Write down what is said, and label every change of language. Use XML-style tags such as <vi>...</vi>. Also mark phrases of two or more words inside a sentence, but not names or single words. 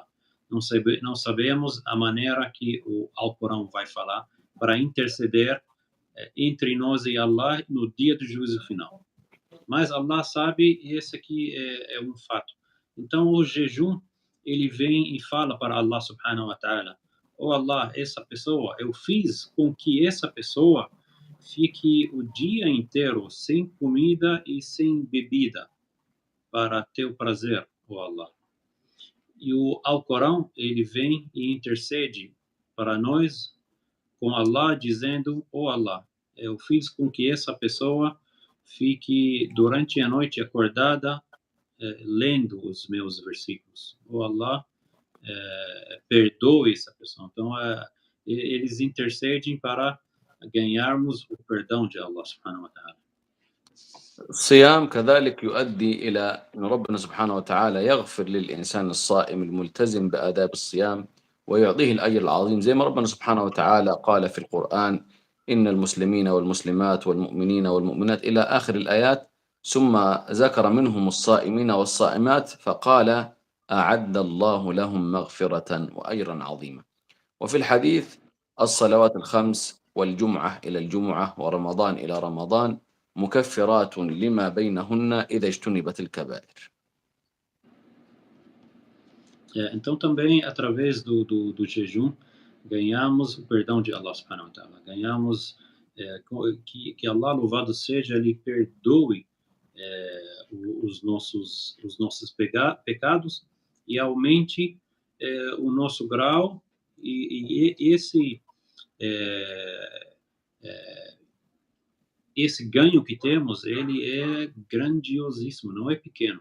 <pt>Não sabemos a maneira que o Alcorão vai falar para interceder entre nós e Allah no dia do juízo final. Mas Allah sabe, e esse aqui é um fato. Então, o jejum, ele vem e fala para Allah</pt> <ar>سبحانه وتعالى:</ar> <pt>oh Allah, essa pessoa, eu fiz com que essa pessoa fique o dia inteiro sem comida e sem bebida para teu prazer, oh Allah. E o Alcorão, ele vem e intercede para nós com Allah, dizendo: oh Allah, eu fiz com que essa pessoa fique durante a noite acordada lendo os meus versículos. Oh Allah, perdoe essa pessoa. Então, eles intercedem para ganharmos o perdão de Allah</pt> <ar>سبحانه وتعالى. الصيام كذلك يؤدي إلى أن ربنا سبحانه وتعالى يغفر للإنسان الصائم الملتزم بآداب الصيام ويعطيه الأجر العظيم، زي ما ربنا سبحانه وتعالى قال في القرآن: إن المسلمين والمسلمات والمؤمنين والمؤمنات إلى آخر الآيات، ثم ذكر منهم الصائمين والصائمات فقال: أعد الله لهم مغفرة وأجرا عظيما. وفي الحديث: الصلوات الخمس والجمعة إلى الجمعة ورمضان إلى رمضان مكفرات لما بينهن إذا اجتنبت الكبائر.</ar> <pt>Então, também, através do jejum, ganhamos o perdão de Allah</pt> <ar>سبحانه وتعالى.</ar> <pt>Ganhamos que Allah, louvado seja, Ele perdoe os nossos pecados e aumente o nosso grau, e esse ganho que temos, ele é grandiosíssimo, não é pequeno.</pt>